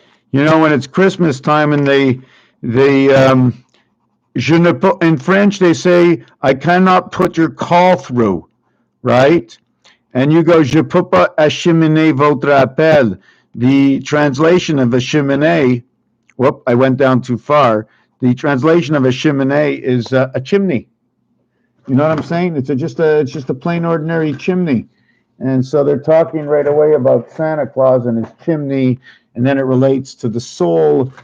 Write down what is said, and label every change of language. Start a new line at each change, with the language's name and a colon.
English: You know, when it's Christmas time and they
French: je ne peux,
English: in French they say, I cannot put your call through, right? And you go,
French: je peux pas acheminer votre appel.
English: The translation of acheminer, whoop, I went down too far. The translation of acheminer is a chimney. You know what I'm saying? It's just a plain ordinary chimney. And so they're talking right away about Santa Claus and his chimney, and then it relates to the soul.